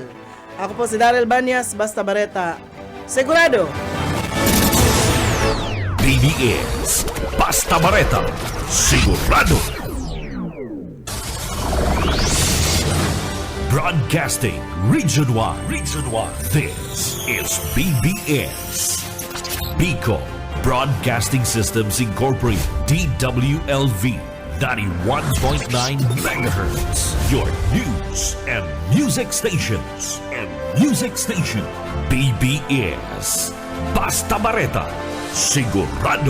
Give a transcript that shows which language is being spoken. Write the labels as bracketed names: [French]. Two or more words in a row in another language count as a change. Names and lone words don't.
[Bikol] Ako po si Daryl Banyas, Basta Bareta. Sigurado! PBS Basta Bareta, sigurado. [English] Broadcasting region-wide. This is PBS. Bicol Broadcasting Systems Incorporated, DWLV 91.9 MHz. Your news and music stations. [Bikol] PBS Basta Bareta, sigurado.